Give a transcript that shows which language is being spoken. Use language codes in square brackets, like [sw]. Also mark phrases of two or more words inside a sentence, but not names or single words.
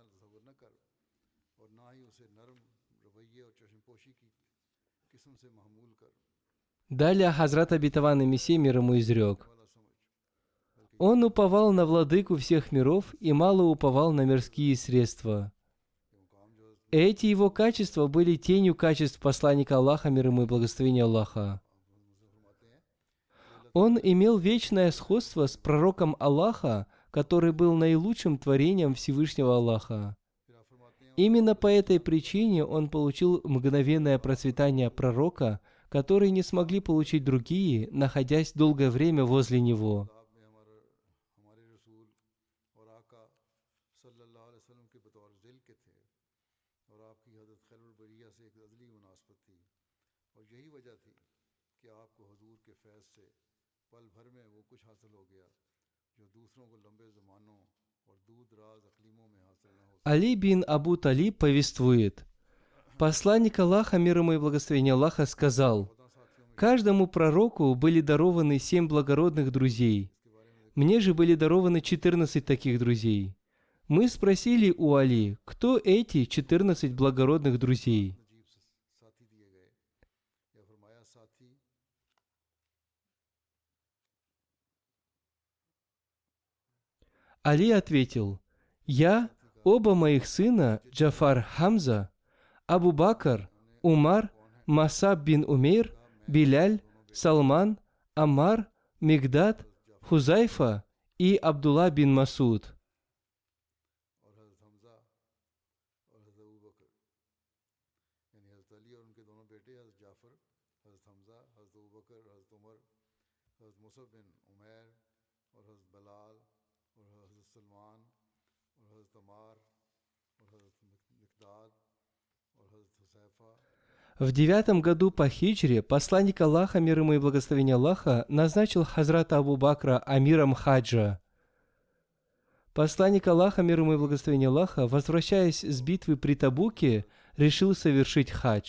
[ru] Далее Хазрат обетованный Мессия, мир ему, изрек: «Он уповал на владыку всех миров и мало уповал на мирские средства». Эти его качества были тенью качеств посланника Аллаха, мир ему и благословение Аллаха. Он имел вечное сходство с пророком Аллаха, который был наилучшим творением Всевышнего Аллаха. [ur] پھر آپ فرماتے ہیں [ru] Именно по этой причине он получил мгновенное процветание пророка, которые не смогли получить другие, находясь долгое время возле него. [ur] کتاب میں ہمارے رسول اور آقا [ar] صلى الله عليه وسلم [ur] کے بطور ظل کے تھے اور آپکی حضرت خیر البریہ سے ایک ازلی مناسبت تھی اور یہی وجہ تھی کہ آپکو حضور کے فیض سے پل بھر میں وہ کچھ حاصل ہو گیا جو دوسروں کو لمبے زمانوں اور دور دراز اقلیموں میں حاصل نہ ہو سکا. [ru] Али бин Абу Талиб повествует, посланник Аллаха, мир ему и благословение Аллаха, сказал, «Каждому пророку были дарованы 7 благородных друзей. Мне же были дарованы 14 таких друзей. Мы спросили у Али, кто эти 14 благородных друзей?» [ur] نجیب ساتھی دیے گئے یا فرمایا ساتھی [ru] Али ответил, «Я, оба моих сына, Джафар Хамза, Абу Бакр, Умар, Масаб бин Умейр, Биляль, Салман, Аммар, Мигдад, Хузайфа и Абдулла бин Масуд». [ur] اور حضرت حمزہ اور حضرت ابو بکر یعنی حضرت علی اور انکے دونوں بیٹے حضرت جعفر حضرت حمزہ حضرت ابو بکر حضرت عمر حضرت مصعب بن عمیر اور حضرت بلال اور حضرت سلمان اور حضرت عمار اور حضرت مقداد اور حضرت حسیفہ [ru] В 9 году по хиджре посланник Аллаха, мир ему и благословение Аллаха, назначил Хазрата Абу Бакра амиром хаджа. Посланник Аллаха, мир ему и благословение Аллаха, возвращаясь с битвы при Табуке, решил совершить хадж.